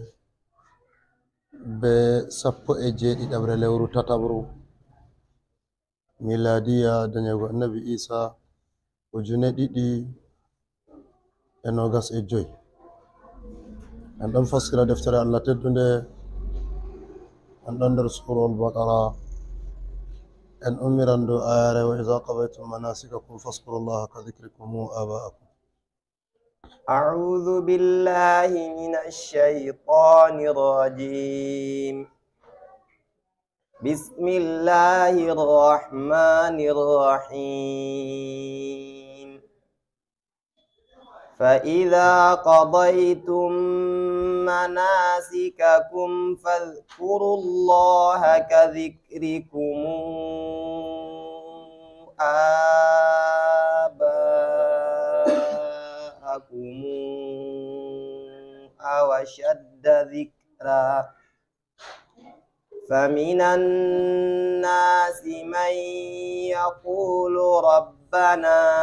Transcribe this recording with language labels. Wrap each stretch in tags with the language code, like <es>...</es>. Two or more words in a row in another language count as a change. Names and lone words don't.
<ff>be sappo e jeeɗiɗaɓre lewru tataɓru miladiya dañego annabi isa ujune ɗiɗi e nogas e joyi. En ɗon fassira deftere Allah teddunde, en ɗon nder surol baqara, en ummiran dow ayare</ff> <ar>وإذا قضيتم مناسككم فاذكروا الله كذكركم آباءكم. أعوذ بالله من الشيطان الرجيم. بسم الله الرحمن الرحيم. فإذا قضيتم مناسككم فاذكروا الله كذكركم آباءكم أو أشد ذكرا، فمن الناس من يقول ربنا</ar>